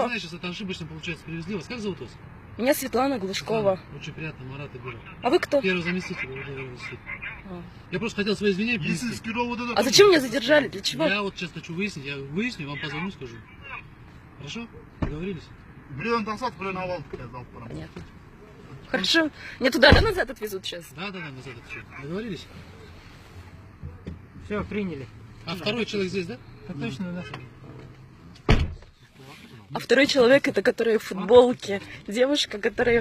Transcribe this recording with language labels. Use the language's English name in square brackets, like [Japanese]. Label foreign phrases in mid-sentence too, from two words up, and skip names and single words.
[Russian] не знаю, сейчас это ошибочно получается. Привезли вас. Как зовут вас? Меня Светлана Глушкова. Очень приятно, Марат Игорь. А вы кто? Первый заместитель. Владимир Васильевич. А. Я просто хотел свои извинения принести. Есильский ровод это... А зачем меня задержали? Для чего? Я вот сейчас хочу выяснить. Я выясню, вам позвоню, скажу. Хорошо? Договорились? [Kazakh] Біреуін тақсат, біреуін алып алып барамын. [Russian] Нет. Хорошо. Мне туда да, назад отвезут сейчас? Да, назад отвечу. Договорились? Все, приняли. А второй человек здесь, да? Так точно, да. А второй человек, это который в футболке. Девушка, которая...